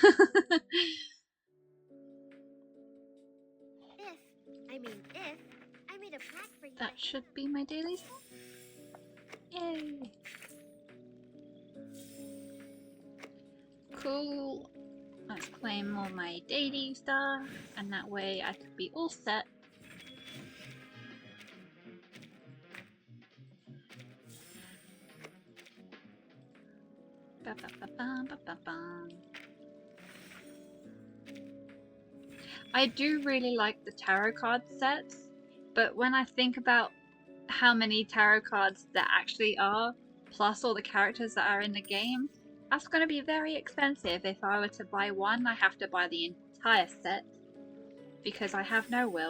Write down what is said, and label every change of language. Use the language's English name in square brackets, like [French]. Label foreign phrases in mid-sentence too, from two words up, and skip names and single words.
[English] If I made a pact for you That by should be my daily star. Yay! Cool. Let's claim all my daily stuff, and that way I could be all set. Ba, ba, ba, bum, ba, ba, bum. I do really like the tarot card sets, but when I think about how many tarot cards there actually are, plus all the characters that are in the game, that's going to be very expensive. If I were to buy one, I have to buy the entire set, because I have no will.